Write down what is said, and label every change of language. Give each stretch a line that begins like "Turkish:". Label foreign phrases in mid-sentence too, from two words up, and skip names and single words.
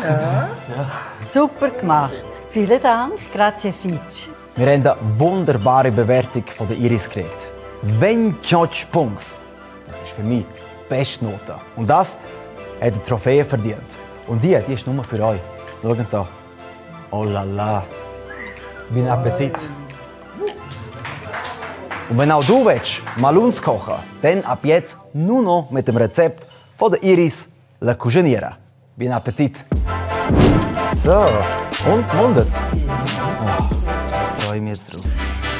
German: Super gemacht. Vielen Dank. Grazie Fitch. Wir haben eine wunderbare Bewertung von der Iris gekriegt. 28 Punkte. Das ist für mich die beste Note. Und das hat eine Trophäe verdient. Und die ist nur für euch. Schaut hier.
French: Oh la la.
German: Wie ein Appetit. Und wenn auch du willst, Maluns kochen, dann ab jetzt nur noch mit dem Rezept von der Iris La Cuisiniere. Wie ein Appetit. So, und mundet. Oh, ich freue mich jetzt drauf.